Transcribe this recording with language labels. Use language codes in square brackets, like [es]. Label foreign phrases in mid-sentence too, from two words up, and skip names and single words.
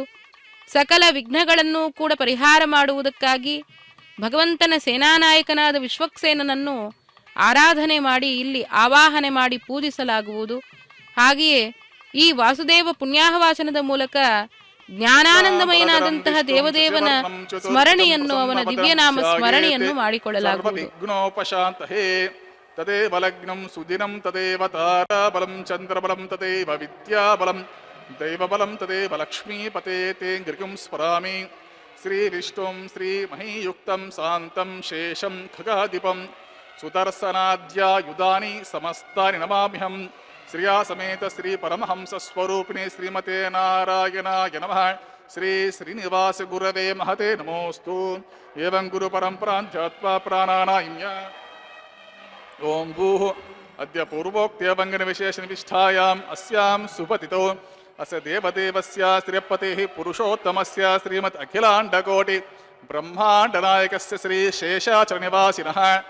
[kn] ಸಕಲ ವಿಘ್ನಗಳನ್ನೂ ಕೂಡ ಪರಿಹಾರ ಮಾಡುವುದಕ್ಕಾಗಿ ಭಗವಂತನ ಸೇನಾನಾಯಕನಾದ ವಿಶ್ವಕ್ಸೇನನನ್ನು ಆರಾಧನೆ ಮಾಡಿ ಇಲ್ಲಿ ಆವಾಹನೆ ಮಾಡಿ ಪೂಜಿಸಲಾಗುವುದು. ಹಾಗೆಯೇ ಈ ವಾಸುದೇವ ಪುಣ್ಯಾಹವಾಚನದ ಮೂಲಕ ಜ್ಞಾನಾನಂದಮಯನಾದಂತಹ ದೇವದೇವನ ಸ್ಮರಣೆಯನ್ನು ಅವನ ದಿವ್ಯನಾಮ ಸ್ಮರಣೆಯನ್ನು ಮಾಡಿಕೊಳ್ಳಲಾಗುವುದು. [sa] ತದೇವ ಲಗ್ನಂ ಸುದಿನಂ ತದೇವ ತಾರಾಬಲಂ ಚಂದ್ರಬಲಂ ತದೇವ ವಿದ್ಯಾಬಲಂ ದೈವಬಲಂ ತದೇವ ಲಕ್ಷ್ಮೀಪತೆ ತೇ ಗೃಗಂ ಸ್ಮರಾಮಿ. ಶ್ರೀ ವಿಷ್ಣುಂ ಶ್ರೀ ಮಹೀಯುಕ್ತಂ ಶಾಂತಂ ಶೇಷಂ ಖಗಾಧಿಪಂ ಸುದರ್ಶನಾದ್ಯಾಯುಧಾನಿ ಸಮಸ್ತಾನಿ ನಮಾಮ್ಯಹಂ. ಶ್ರಿಯಾ ಸಮೇತ ಶ್ರೀ ಪರಮಹಂಸ ಸ್ವರೂಪಿಣಿ ಶ್ರೀಮತೆ ನಾರಾಯಣಾಯ ನಮಃ. ಶ್ರೀ ಶ್ರೀನಿವಾಸ ಗುರವೇ ಮಹತೆ ನಮೋಸ್ತು. ಏವಂ ಗುರು ಪರಂಪರಾಂತ್ಯತ್ವಾ ಪ್ರಾಣಾನಾಯಿಮ್ಯ. ಓಂ ಭೂಃ ಅದ್ಯ ಪೂರ್ವೋಕ್ತ್ಯ ವಂಗನ ವಿಶೇಷ ನಿಷ್ಠಾಯಾಂ ಅಸ್ಯಾಂ ಸುಪತಿತೋ ಅಸ ದೇವದೇವಸ್ಯ ಶ್ರೀಯಪ್ಪತೇಃ ಪುರುಷೋತ್ತಮಸ್ಯ ಶ್ರೀಮತ್ ಅಖಿಲಾಂಡಕೋಟಿ ಬ್ರಹ್ಮಾಂಡನಾಯಕಸ್ಯ ಶ್ರೀ ಶೇಷಾಚಲ ನಿವಾಸಿನಃ